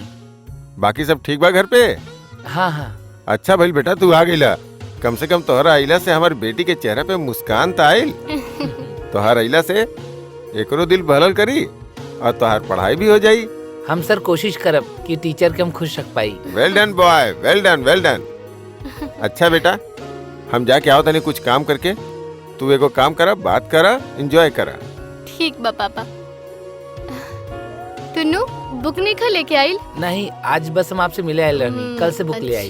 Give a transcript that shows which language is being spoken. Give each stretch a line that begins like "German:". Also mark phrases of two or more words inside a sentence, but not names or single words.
Bhojpuri: बाकी सब ठीक बा घर पे? हाँ हाँ। अच्छा भइल बेटा तू आ गइला। कम से कम तोहरा अइला से हमार बेटी के चेहरा पे मुस्कान त आइल। तोहार अइला से एकरो दिल बहलल करी और तोहार पढ़ाई भी हो जाई। हम सर कोशिश करब कि टीचर के हम खुश रख पाई।
English: Well done boy, well done well done.
Bhojpuri: अच्छा बेटा हम जाके आओ तनी कुछ काम करके। तू एगो काम करा, बात करा, एंजॉय करा। ठीक बा पापा। टुन्नू बुक नहीं खा लेके आइल? नहीं, आज बस हम आपसे मिले आए रहनी, कल से बुक ले आई।